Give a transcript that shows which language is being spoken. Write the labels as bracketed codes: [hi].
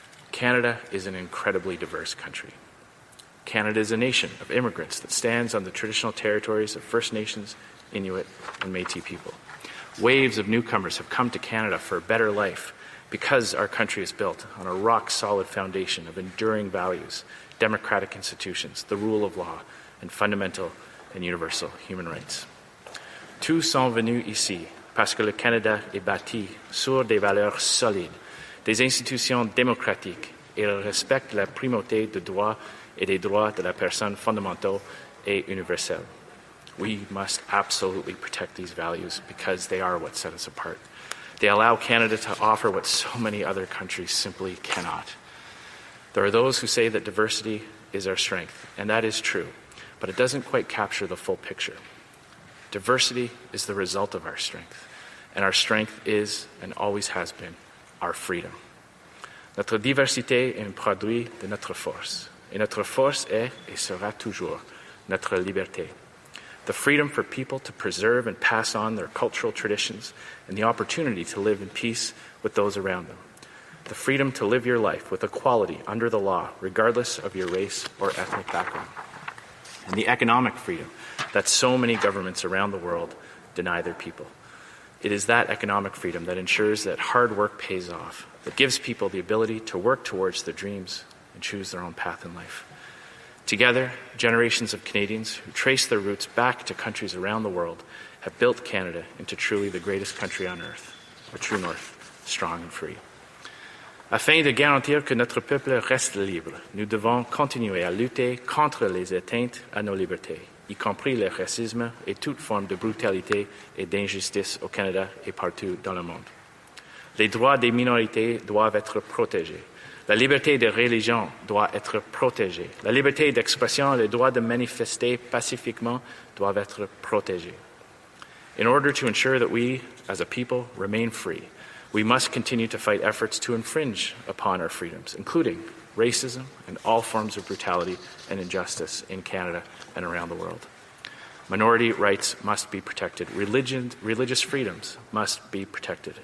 [en] Canada is an incredibly diverse country. Canada is a nation of immigrants that stands on the traditional territories of First Nations, Inuit, and Métis people. Waves of newcomers have come to Canada for a better life because our country is built on a rock-solid foundation of enduring values, democratic institutions, the rule of law, and fundamental and universal human rights. [fr] Tous sont venus ici parce que le Canada est bâti sur des valeurs solides, des institutions démocratiques et il respecte la primauté du droit et des droits de la personne fondamentaux et universels. [en] We must absolutely protect these values because they are what set us apart. They allow Canada to offer what so many other countries simply cannot. There are those who say that diversity is our strength, and that is true, but it doesn't quite capture the full picture. Diversity is the result of our strength, and our strength is, and always has been, our freedom. [fr] Notre diversité est un produit de notre force, et notre force est et sera toujours notre liberté. [en] The freedom for people to preserve and pass on their cultural traditions and the opportunity to live in peace with those around them. The freedom to live your life with equality under the law, regardless of your race or ethnic background. And the economic freedom that so many governments around the world deny their people. It is that economic freedom that ensures that hard work pays off, that gives people the ability to work towards their dreams and choose their own path in life. Together, generations of Canadians who trace their roots back to countries around the world have built Canada into truly the greatest country on earth, a true north, strong and free. [fr] Afin de garantir que notre peuple reste libre, nous devons continuer à lutter contre les atteintes à nos libertés, y compris le racisme et toute forme de brutalité et d'injustice au Canada et partout dans le monde. Les droits des minorités doivent être protégés. La liberté de religion doit être protégée. La liberté d'expression et le droit de manifester pacifiquement doivent être protégés. [en] In order to ensure that we, as a people, remain free, we must continue to fight efforts to infringe upon our freedoms, including racism and all forms of brutality and injustice in Canada and around the world. Minority rights must be protected. Religious freedoms must be protected.